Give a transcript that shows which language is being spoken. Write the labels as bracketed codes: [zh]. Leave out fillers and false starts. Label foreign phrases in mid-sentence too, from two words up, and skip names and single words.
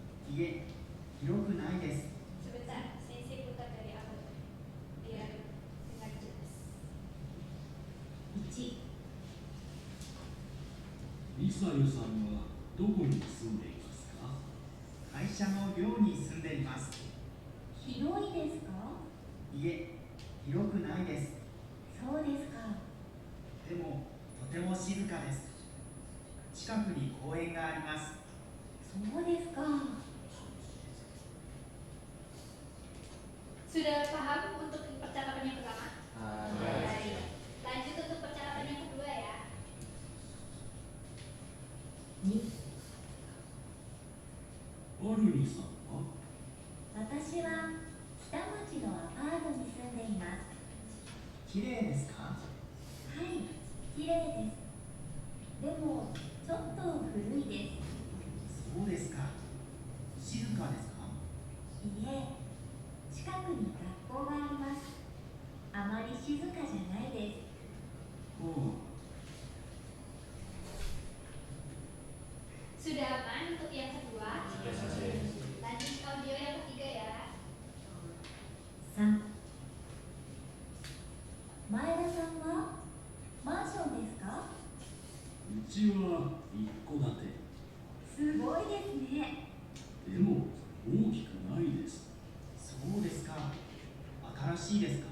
[ja] いえ、広くないです。 [id] Sebentar, Sensei putar dari awal biar dengar jelas. [ja] 1、ミサルさんはどこに住んでいますか？会社の寮に住んでいます。広いですか？いえ、広くないです。そうですか。でも、とても静かです。近くに公園があります。そうですか。 [id] Sudah paham untuk percakapan yang pertama? Baik. Baik. Lanjut untuk percakapan yang kedua ya. [ja] 2、アルニさんは？私は北町のアパートに住んでいます。綺麗ですか？はい、綺麗です。でも、ちょっと古いです。そうですか。静かですか？いいえ、近くに学校があります。あまり静かじゃないです。 [id] Sudah aman untuk yang kedua? Sudah selesai. Lanjut audio yang ketiga ya. [ja] 3、前田さんはマンションですか？うちは一戸建て。すごいですね。でも大きくないです。そうですか。新しいですか？